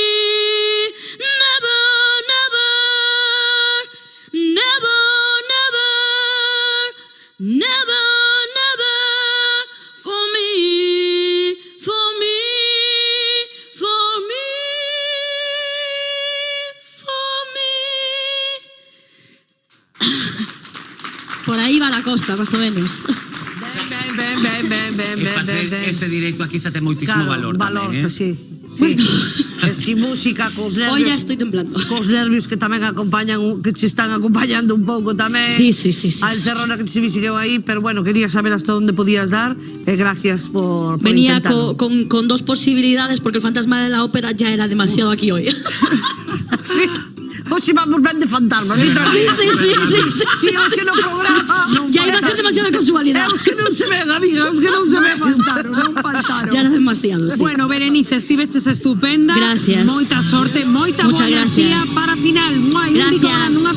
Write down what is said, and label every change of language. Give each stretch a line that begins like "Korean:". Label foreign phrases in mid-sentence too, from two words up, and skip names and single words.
English: Never, never for me, for me, for me, for me.
Spanish: Por ahí va la cosa, más o menos.
Galician: Ese directo aquí xa ten moitísimo valor tamén, sí. Si música cos nervios.
Spanish: Hoy ya estoy temblando.
Galician: Cos nervios que tamén acompañan, que te están acompañando un pouco tamén.
Spanish: Sí.
Galician: A encerrona que te sigueu aí, pero bueno, quería saber hasta onde podías dar.
Spanish: Gracias por Venía intentarlo. con dos posibilidades porque el fantasma de la ópera ya era demasiado aquí hoy.
Galician: Sí. Hoxe vamos ben de fantasmas,
Spanish: Sí,
Galician: Si hoxe no programa
Spanish: ya iba a ser demasiada casualidad.
Galician: É os que non se ven, amiga, os que non se ven.
Spanish: claro. Ya era demasiado, sí.
Galician: Bueno, Berenice, estiveches estupenda.
Spanish: Gracias.
Galician: Moita sorte, moita
Spanish: Muchas
Galician: boa enerxía
Spanish: gracias.
Galician: para a final. Muay, un bico grande, un